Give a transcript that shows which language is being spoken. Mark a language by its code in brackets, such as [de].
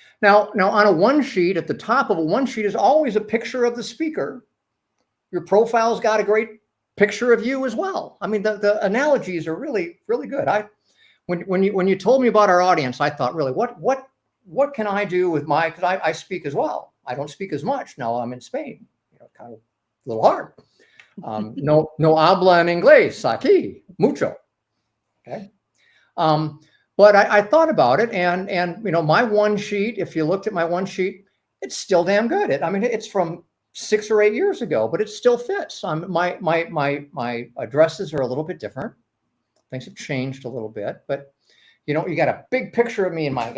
[en] Now on a one sheet, at the top of a one sheet is always a picture of the speaker. Your profile's got a great picture of you as well. I mean, the analogies are really, really good. When you told me about our audience, I thought, really, what can I do with because I speak as well. I don't speak as much now. I'm in Spain. Kind of a little hard. [es] No habla en inglés aquí mucho. [en] Okay. But I thought about it, and my one sheet. If you looked at my one sheet, it's still damn good. It's from 6 or 8 years ago, but it still fits. My addresses are a little bit different. Things have changed a little bit, but you got a big picture of me in mind.